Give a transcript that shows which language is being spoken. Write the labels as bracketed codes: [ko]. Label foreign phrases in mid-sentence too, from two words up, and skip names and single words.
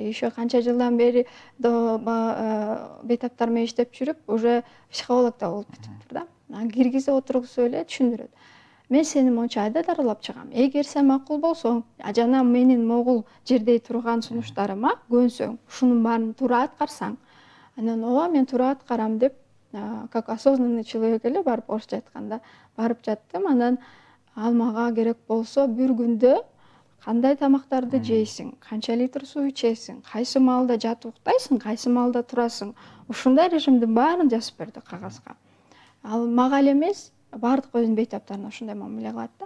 [ky] Еще канча жылдан бери бейтаптар менен иштеп жүрүп, уже психолог да болуп кетиптир да. Киргизип отургузуп эле түшүндүрөт. Мен сени монча айда дарылап чыгам. Эгер сен макул болсоң, жана менин могул жердей турган сунуштарыма көнсөң, ушунун баарын туура аткарсаң, анан ооба мен туура аткарам деп, [ru] как осознанный человек [ky] эле барып орусча айтканда барып жаттым. Анан ал мага керек болсо бир күндө кандай тамактарды жейсиң, канча литр суу ичесиң, кайсы маалда жатып уктайсың, кайсы маалда турасың, ушундай режимдин баарын жазып берди кагазга. Ал мага эле эмес, бардык өзүнүн бейтаптарына ушундай мамиле кылат да.